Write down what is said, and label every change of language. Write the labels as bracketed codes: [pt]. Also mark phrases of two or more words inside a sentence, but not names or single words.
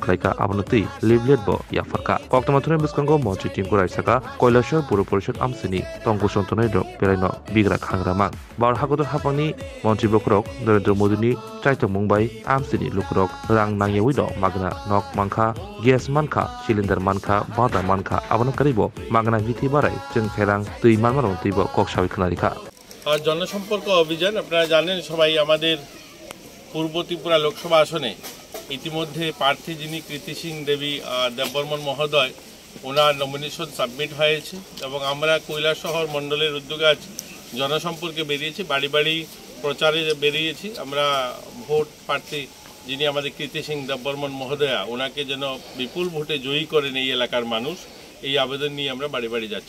[trp] खलायखा आबनतै लेबलेट बो याफरका कक्तमाथुनि बिस्कांगो मन्त्रि टिंकुराय साका কৈলাসহর पौर परिषद आमसिनि तंगु सन्तनाय दं बेरायनो बिग्रा खांग्रामा बार हागदर हाबांनि मन्त्रि बखरक नरेंद्र मोदीनि चाइतम मुंबाई आमसिनि लुखरक रां नांगेवै दं मागना नक मानखा गेस मानखा सिलिन्डार मानखा बादा मानखा आबन करिबो मागना गिथि बाराय जों फेरां दै मानमानो दैबो कक्सावै खनारिखा [bn] আর জনসম্পর্ক অভিযান আপনারা জানেন সবাই আমাদের পূর্ব ত্রিপুরা লোকসভা আসনে ইতিমধ্যে প্রার্থী যিনি কীর্তি সিং দেবী দেববর্মন মহোদয় ওনার [en] nomination submit [bn] হয়েছে এবং আমরা কৈলাসহর মণ্ডলের উদ্যোগে আজ জনসম্পর্কে বেরিয়েছি বাড়ি বাড়ি প্রচারে বেরিয়েছি আমরা ভোট প্রার্থী যিনি আমাদের কীর্তি সিং দেববর্মন মহোদয়া ওনাকে যেন বিপুল ভোটে জয়ী করেন এই এলাকার মানুষ এই আবেদন নিয়ে আমরা বাড়ি বাড়ি যাচ্ছি।